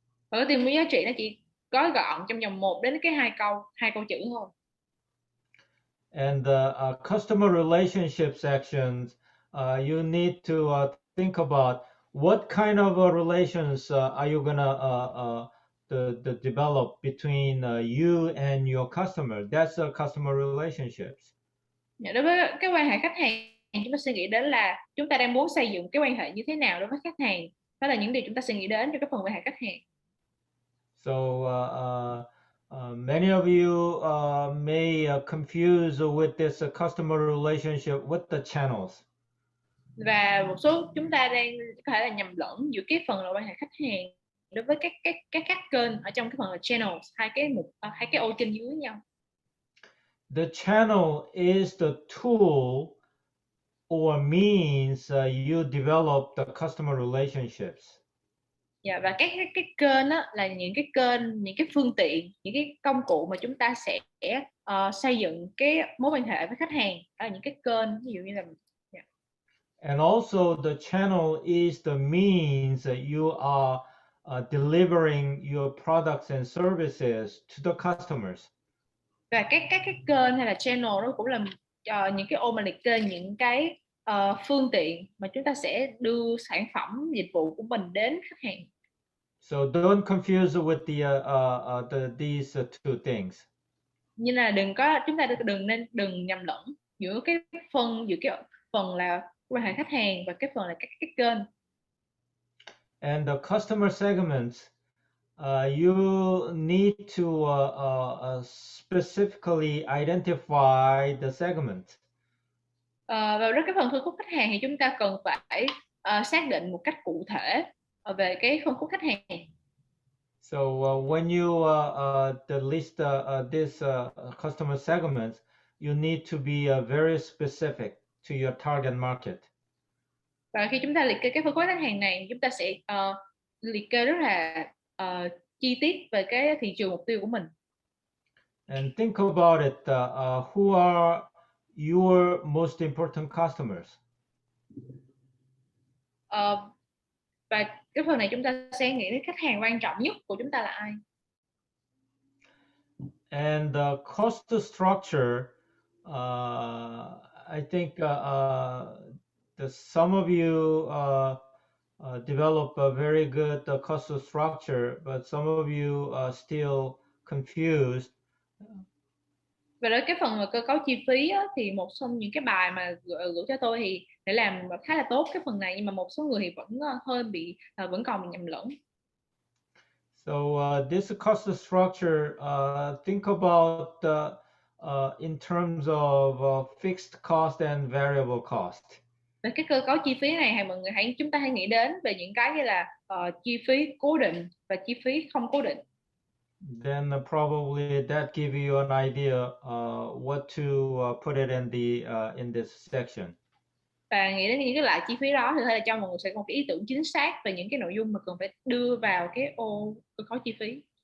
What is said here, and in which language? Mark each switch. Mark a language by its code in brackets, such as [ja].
[vi] Và cái tuyên bố giá trị nó chỉ gói gọn trong vòng 1 đến cái 2 câu chữ thôi. [en] And the customer relationship sections, you need to think about what kind of relations are you gonna develop between you and your customer. That's customer relationships. [vi] Đối với cái quan hệ khách hàng, chúng ta suy nghĩ đến là chúng ta đang muốn xây dựng cái quan hệ như thế nào đối với khách hàng. Đó là những điều chúng ta suy nghĩ đến trong cái phần quan hệ khách hàng. [en] So many of you may confuse with this customer relationship with the channels. [vi] Và một số chúng ta đang có thể là nhầm lẫn giữa cái phần là quan hệ khách hàng đối với các kênh ở trong cái phần là channels, hai cái ô trên dưới nhau. [en] The channel is the tool or means you develop the customer relationships. [vi] Và các kênh đó là những cái kênh, những cái phương tiện, những cái công cụ mà chúng ta sẽ xây dựng cái mối quan hệ với khách hàng. Đó là những cái kênh, ví dụ như là [en] And also the channel is the means that you are delivering your products and services to the customers. [vi] Và các cái kênh hay là channel đó cũng là những cái ô mà liệt kê những cái phương tiện mà chúng ta sẽ đưa sản phẩm dịch vụ của mình đến khách hàng. [en] So don't confuse with these two things. [vi] Nhưng là chúng ta đừng nhầm lẫn giữa cái phần là quan hệ khách hàng và cái phần là các kênh. [en] And the customer segments, you need to specifically identify the segment. [vi] Và với cái phần phân khúc khách hàng thì chúng ta cần phải xác định một cách cụ thể về cái phân khúc khách hàng. [en] So when you list these customer segments, you need to be very specific to your target market. [vi] Và khi chúng ta liệt kê cái phân khúc khách hàng này, chúng ta sẽ liệt kê rất là chi tiết về cái thị trường mục tiêu của mình. [en] And think about it, who are your most important customers? [vi] Và cái phần này chúng ta sẽ nghĩ đến khách hàng quan trọng nhất của chúng ta là ai. [en] And the cost structure, I think some of you develop a very good cost structure, but some of you are still confused. [vi] Và đối cái phần mà cơ cấu chi phí á, thì một trong những cái bài mà gửi cho tôi thì để làm khá là tốt cái phần này, nhưng mà một số người thì vẫn hơi vẫn còn bị nhầm lẫn. [en] So this cost structure, think about in terms of fixed cost and variable cost. [vi] Về cái cơ cấu chi phí này, mọi người chúng ta hãy nghĩ đến về những cái như là chi phí cố định và chi phí không cố định. Then probably that give you an idea what to put it in this section. Và nghĩ đến những cái loại chi phí đó thì có thể là cho mọi người sẽ có một cái ý tưởng chính xác về những cái nội dung mà cần phải đưa vào cái ô cơ cấu chi phí.